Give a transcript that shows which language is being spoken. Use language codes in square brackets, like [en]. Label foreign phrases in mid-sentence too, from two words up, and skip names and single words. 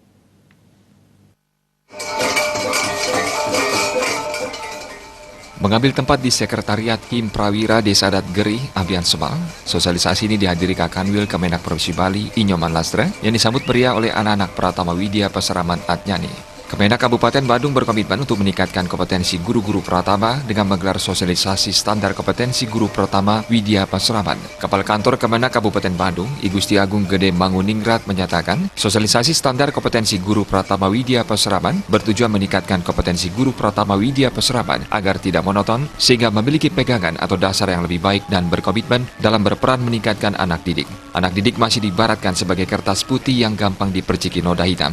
[id] Mengambil tempat di Sekretariat Him Prawira Desa Adat Gerih, Abian Semal, sosialisasi ini dihadiri Kakanwil Kemenak Provinsi Bali, Inyoman Lastra, yang disambut meriah oleh anak-anak Pratama Widya Pasraman Atnyani. Kemenak Kabupaten Badung berkomitmen untuk meningkatkan kompetensi guru-guru Pratama dengan menggelar sosialisasi standar kompetensi guru Pratama Widya Pasraman. Kepala Kantor Kemenak Kabupaten Badung, I Gusti Agung Gede Manguningrat menyatakan, sosialisasi standar kompetensi guru Pratama Widya Pasraman bertujuan meningkatkan kompetensi guru Pratama Widya Pasraman agar tidak monoton, sehingga memiliki pegangan atau dasar yang lebih baik dan berkomitmen dalam berperan meningkatkan anak didik. Anak didik masih diibaratkan sebagai kertas putih yang gampang diperciki noda hitam.